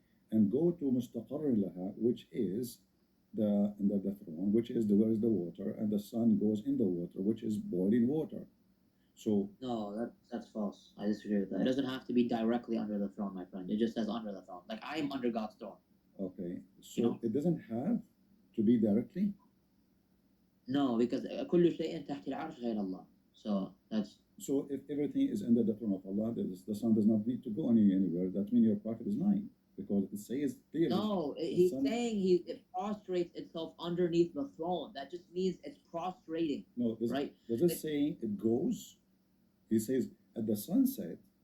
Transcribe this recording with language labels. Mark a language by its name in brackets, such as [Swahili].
[English] And go to mustaqarr laha, which is the throne, which is where is the water, and the sun goes in the water, which is boiling water. So No, that's false. I disagree with that. It doesn't have to be directly under the throne, my friend. It just says under the throne. Like I am under God's throne. okay, so You know? it doesn't have to be directly. No, because [Arabic] كل شيء تحت العرش غير الله. [English] So that's So if everything is under the throne of Allah, the sun does not need to go anywhere. That means your prophet is lying, because it says clearly. no. He's saying it prostrates itself underneath the throne. That just means it's prostrating. No, right? Does it say it goes? He says at the sunset.